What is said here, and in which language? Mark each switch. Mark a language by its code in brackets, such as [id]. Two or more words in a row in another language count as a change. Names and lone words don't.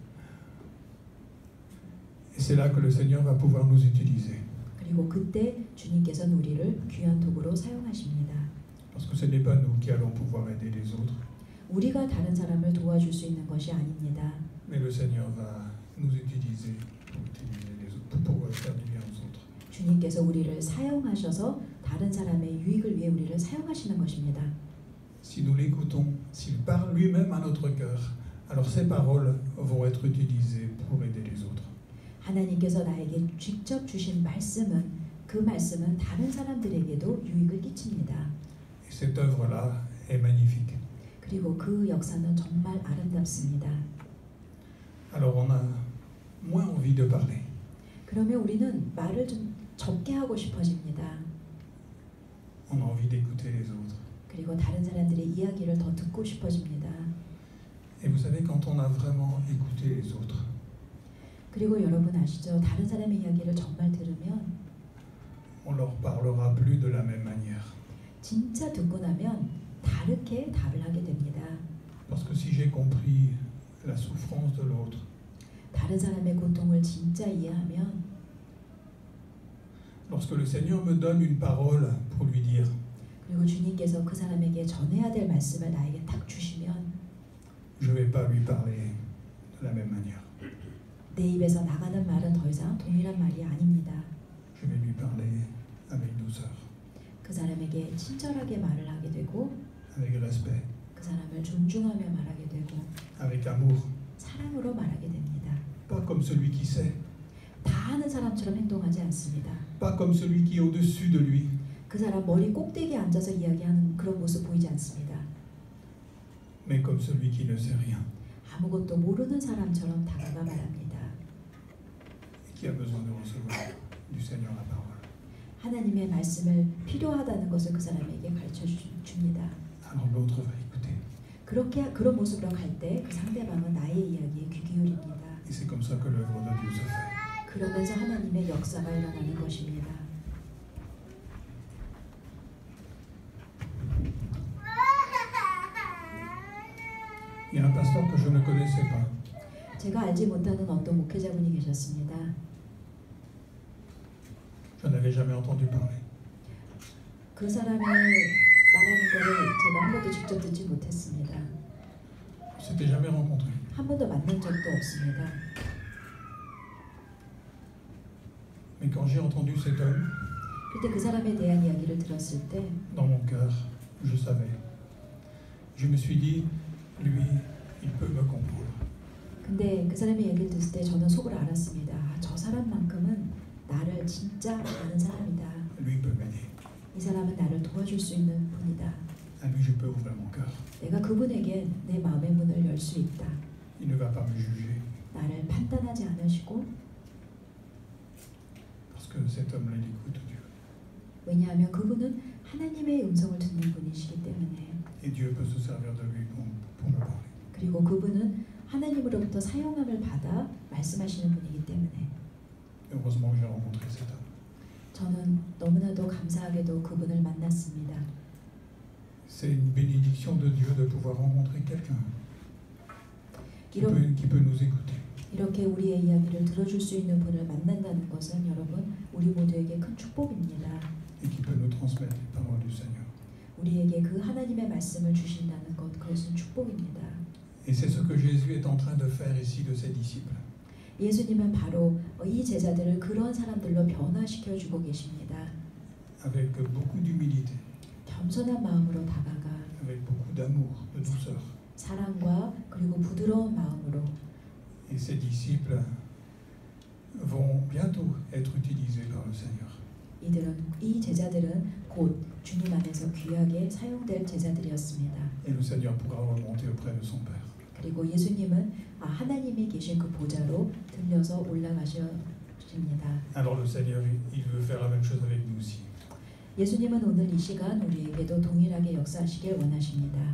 [fr] Et c'est là que le Seigneur va pouvoir nous utiliser. [ko] 그리고 그때 주님께서는 우리를 귀한 도구로 사용하십니다. [fr] Parce que ce n'est pas nous qui allons pouvoir aider les autres, [ko] 우리가 다른 사람을 도와줄 수 있는 것이 아닙니다. [fr] mais le Seigneur va nous utiliser pour faire du bien aux autres. [ko] 주님께서 우리를 사용하셔서 다른 사람의 유익을 위해 우리를 사용하시는 것입니다. [fr] Si nous l'écoutons, s'il parle lui-même à notre cœur, alors ces paroles vont être utilisées pour aider les autres. [ko] 하나님께서 나에게 직접 주신 말씀은 그 말씀은 다른 사람들에게도 유익을 끼칩니다. [fr] Et cette œuvre-là est magnifique. [ko] 그리고 그 역사는 정말 아름답습니다. [fr] Alors on a moins envie de parler. [ko] 그러면 우리는 말을 좀 적게 하고 싶어집니다. [fr] On a envie d'écouter les autres. [ko] 그리고 다른 사람들의 이야기를 더 듣고 싶어집니다. [fr] Et vous savez, quand on a vraiment écouté les autres, [ko] 그리고 여러분 아시죠? 다른 사람의 이야기를 정말 들으면 [fr] on leur parlera plus de la même manière. [ko] 진짜 듣고 나면 다르게 답을 하게 됩니다. [fr] Parce que si j'ai compris la souffrance de l'autre, [ko] 다른 사람의 고통을 진짜 이해하면 [fr] Lorsque le Seigneur me donne une parole pour lui dire, [ko] 그리고 주님께서 그 사람에게 전해야 될 말씀을 나에게 딱 주시면 [fr] je ne vais pas lui parler de la même manière. [ko] 내 입에서 나가는 말은 더 이상 동일한 말이 아닙니다. [fr] Je vais lui parler avec douceur, [ko] 그 사람에게 친절하게 말을 하게 되고 [fr] avec respect, [ko] 그 사람을 존중하며 말하게 되고 [fr] avec amour. [ko] 사랑으로 말하게 됩니다. [fr] Pas comme celui qui sait, [ko] 다 아는 사람처럼 행동하지 않습니다. [fr] pas comme celui qui est au-dessus de lui, [ko] 그 사람 머리 꼭대기에 앉아서 이야기하는 그런 모습 보이지 않습니다. [fr] mais comme celui qui ne sait rien [ko] 아무것도 모르는 사람처럼 다가가 말합니다. [fr] et qui a besoin de recevoir du Seigneur la parole. [ko] 하나님의 말씀을 필요하다는 것을 그 사람에게 가르쳐 줍니다. [fr] Alors l'autre va écouter. [ko] 그런 모습으로 갈 때 그 상대방은 나의 이야기에 귀 기울입니다. [fr] Et c'est comme ça que l'œuvre de Dieu se fait. [ko] 그러면서 하나님의 역사가 일어나는 것입니다. [fr] Il y a un pasteur que je ne connaissais pas. [ko] 제가 알지 못하는 어떤 목회자분이 계셨습니다. [fr] Je n'avais jamais entendu parler. [ko] 그 사람이 말하는 거를 제가 한 번도 직접 듣지 못했습니다. [fr] On s'était jamais rencontrés. [ko] 한 번도 만난 적도 없습니다. [fr] Mais quand j'ai entendu cet homme, [ko] 그때 그 사람에 대한 이야기를 들었을 때 [fr] dans mon cœur, je savais. Je me suis dit, lui, il peut me comprendre. [ko] 근데 그 사람의 얘기를 들었을 때 저는 속으로 알았습니다. 저 사람만큼은 나를 진짜 아는 사람이다. [fr] Lui, il peut m'aider. [ko] 이 사람은 나를 도와줄 수 있는 분이다. [fr] À lui, je peux ouvrir mon cœur. [ko] 내가 그분에게 내 마음의 문을 열 수 있다. [fr] Il ne va pas me juger. [ko] 나를 판단하지 않으시고 [fr] Parce que cet homme-là, il écoute Dieu. [ko] 왜냐하면 그분은 하나님의 음성을 듣는 분이시기 때문에 [fr] Et Dieu peut se servir de lui pour me parler. [ko] 그리고 그분은 하나님으로부터 사용함을 받아 말씀하시는 분이기 때문에 [fr] Heureusement que j'ai rencontré cet homme. [ko] 저는 너무나도 감사하게도 그분을 만났습니다. [fr] C'est une bénédiction de Dieu de pouvoir rencontrer quelqu'un [ko] 이런, [fr] qui peut nous écouter. [ko] 이렇게 우리의 이야기를 들어줄 수 있는 분을 만난다는 것은 여러분 우리 모두에게 큰 축복입니다. [fr] Et qui peut nous transmettre les paroles du Seigneur. [ko] 우리에게 그 하나님의 말씀을 주신다는 것 그것은 축복입니다. [fr] Et c'est ce que Jésus est en train de faire ici de ses disciples. [ko] 예수님은 바로 이 제자들을 그런 사람들로 변화시켜 주고 계십니다. [fr] Avec beaucoup d'humilité, [ko] 겸손한 마음으로 다가가 [fr] avec beaucoup d'amour, de douceur. [ko] 사랑과 그리고 부드러운 마음으로 [fr] Et ces disciples vont bientôt être utilisés par le Seigneur. [ko] 이 제자들은 곧 주님 안에서 귀하게 사용될 제자들이었습니다. [fr] Et le Seigneur pourra remonter auprès de son Père. [ko] 그리고 예수님은 하나님이 계신 그 보좌로 들려서 올라가십니다. [fr] Alors le Seigneur, il veut faire la même chose avec nous aussi. [ko] 예수님은 오늘 이 시간 우리에게도 동일하게 역사하시길 원하십니다.